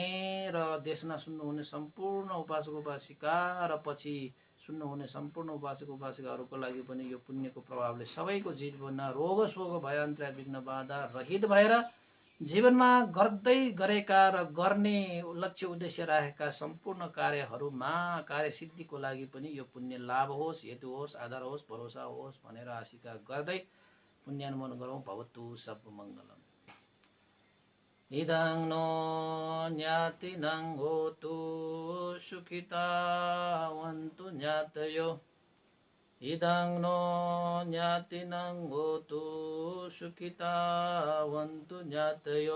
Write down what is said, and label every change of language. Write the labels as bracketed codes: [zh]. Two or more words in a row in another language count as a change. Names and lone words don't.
[ne] र देशमा सुन्नुहुने सम्पूर्ण उपासक उपासिका र पछि सुन्नुहुने सम्पूर्ण उपासक उपासिकाहरूको लागि पनि यो पुण्यको प्रभावले सबैको जीवनमा रोग शोक भयान्तरा विघ्न बाधा रहित भएर जीवनमा गर्दै गरेका र गर्ने लक्ष्य उद्देश्य राखेका सम्पूर्ण कार्यहरूमा कार्यसिद्धिको लागि पनि यो पुण्य लाभ होस्, हेतु होस्, आधार होस्, भरोसा होस् भनेर आशिका गर्दै पुण्यानुमोदन गरौँ। [sa] भवतु सर्वमङ्गलम्। [pi] इदं नो ज्ञातिनं होतु सुखितावन्तु ज्ञातयो। इदं नो ज्ञातिनं होतु सुखितावन्तु ज्ञातयो।